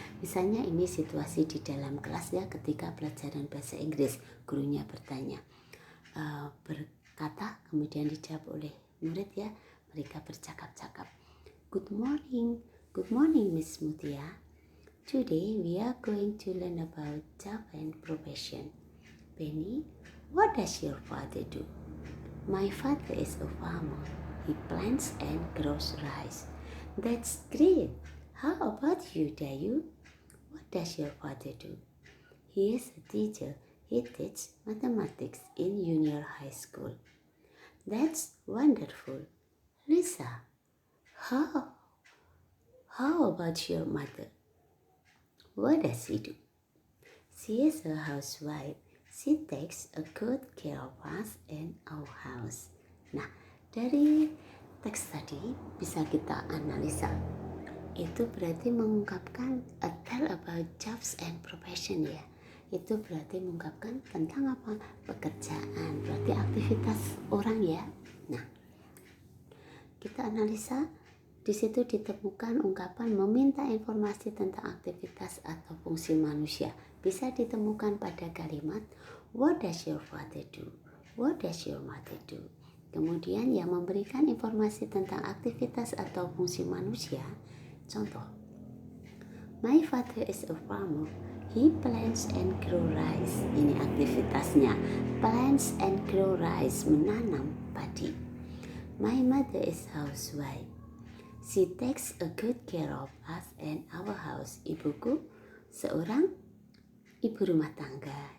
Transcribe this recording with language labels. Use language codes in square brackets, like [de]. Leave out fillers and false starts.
[id] Misalnya ini situasi di dalam kelas ya, ketika pelajaran bahasa Inggris, gurunya bertanya, berkata, kemudian dijawab oleh murid ya, mereka bercakap-cakap. [en] Good morning Miss Mutia. Today we are going to learn about job and profession. Penny, what does your father do? My father is a farmer. He plants and grows rice. That's great. How about you, Dayu? What does your father do? He is a teacher. He teaches mathematics in junior high school. That's wonderful. Lisa, how, how about your mother? What does she do? She is a housewife. She takes a good care of us and our house. [id] Nah, dari teks tadi bisa kita analisa. Itu berarti mengungkapkan [en] a tell about jobs and profession [id] ya. Itu berarti mengungkapkan tentang apa? Pekerjaan, berarti aktivitas orang ya. Nah, kita analisa, di situ ditemukan ungkapan meminta informasi tentang aktivitas atau fungsi manusia. Bisa ditemukan pada kalimat [en] what does your father do? What does your mother do? [id] Kemudian yang memberikan informasi tentang aktivitas atau fungsi manusia. [en] Contoh, my father is a farmer. He plants and grow rice. [id] Ini aktivitasnya. [en] Plants and grow rice, [id] menanam padi. [en] My mother is housewife. She takes a good care of us and our house. [id] Ibuku seorang ibu rumah tangga.